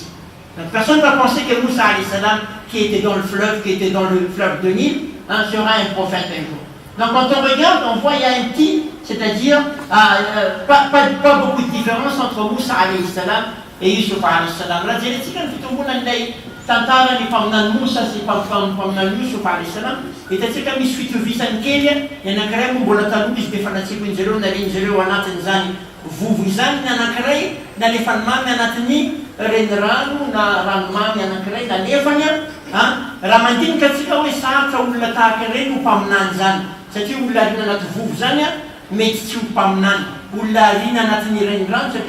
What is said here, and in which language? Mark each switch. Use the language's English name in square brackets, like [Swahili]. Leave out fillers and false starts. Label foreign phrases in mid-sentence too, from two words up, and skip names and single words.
[French] Donc, personne ne va penser que Moussa [Arabic] alayhi salam, [French] qui était dans le fleuve de Nil, sera un prophète un jour. Donc quand on regarde, on voit qu'il y a un petit, c'est-à-dire pas beaucoup de différence entre Moussa [Arabic] alayhi salam [French] et Youssouf [Arabic] alayhi salam. [French] La génétique, [Malagasy] tantara ni paminan Musa sy paminan Yusuf [Arabic] alayhi salam [Malagasy] hitantsika misy fitovisany kely ny anankiray moa mbola taloha izy de fanatsipony zareo naleny zareo anatin'izany vovo izany ny anankiray nalefany mamy anatin'ny renirano na ranomamy anankiray nalefany raha mandinika atsika hoe sarotra olona tahaka ireny ho mpaminany zany satria olona arina anaty vovo zany mety tsy ho mpaminany olona arina anatin'ny renirano satria